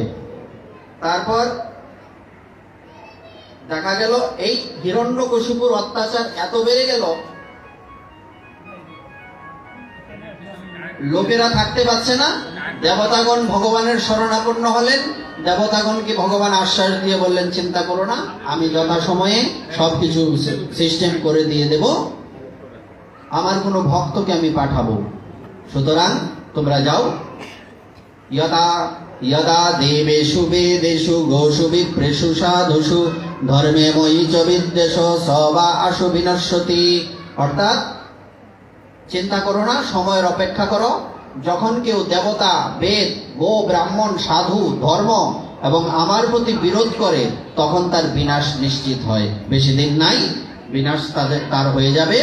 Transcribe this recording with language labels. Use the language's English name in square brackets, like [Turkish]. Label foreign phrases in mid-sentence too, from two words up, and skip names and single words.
[Bangla] তারপর দেখা গেল এই হিরণ্যকশিপুর অত্যাচার এত বেড়ে গেল, লোকেরা থাকতে পারছে না। দেবতাগণ ভগবানের শরণাপন্ন হলেন। দেবতাগণকে ভগবান আশ্বাস দিয়ে বললেন, চিন্তা করো না, আমি যথাসময়ে সবকিছু সিস্টেম করে দিয়ে দেব, আমার কোনো ভক্তকে আমি পাঠাবো, সুতরাং তোমরা যাও। [Sanskrit] यदा यदा देवेषु वेदेषु गोषु विप्रेषु साधुषु धर्मे मयि च विद्वेषो स वा आशु विनश्यति। [Bangla] অর্থাৎ চিন্তা করো না, সময়ের অপেক্ষা করো। যখন কেউ দেবতা, বেদ, গো, ব্রাহ্মণ, সাধু, ধর্ম এবং আমার প্রতি বিরোধ করে, তখন তার বিনাশ নিশ্চিত হয়। বেশি দিন নাই, বিনাশ তার হয়ে যাবে।